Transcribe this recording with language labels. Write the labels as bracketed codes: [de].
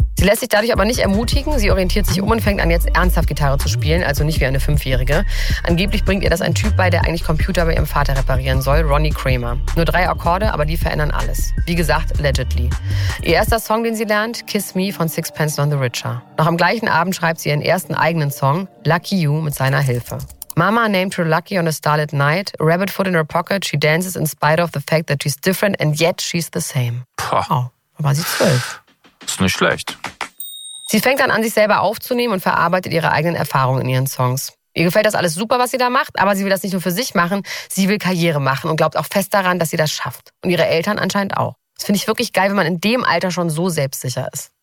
[de] Sie lässt sich dadurch aber nicht ermutigen. Sie orientiert sich um und fängt an, jetzt ernsthaft Gitarre zu spielen, also nicht wie eine Fünfjährige. Angeblich bringt ihr das ein Typ bei, der eigentlich Computer bei ihrem Vater reparieren soll, Ronnie Kramer. Nur 3 Akkorde, aber die verändern alles. Wie gesagt, allegedly. Ihr erster Song, den sie lernt, Kiss Me von Sixpence None the Richer. Noch am gleichen Abend schreibt sie ihren ersten eigenen Song, Lucky You, mit seiner Hilfe. [en] Mama named her Lucky on a starlit night. Rabbit foot in her pocket. She dances in spite of the fact that she's different and yet she's the same. Poh. [de] Oh, war sie 12. Ist nicht schlecht. Sie fängt dann an, sich selber aufzunehmen und verarbeitet ihre eigenen Erfahrungen in ihren Songs. Ihr gefällt das alles super, was sie da macht, aber sie will das nicht nur für sich machen, sie will Karriere machen und glaubt auch fest daran, dass sie das schafft. Und ihre Eltern anscheinend auch. Das finde ich wirklich geil, wenn man in dem Alter schon so selbstsicher ist.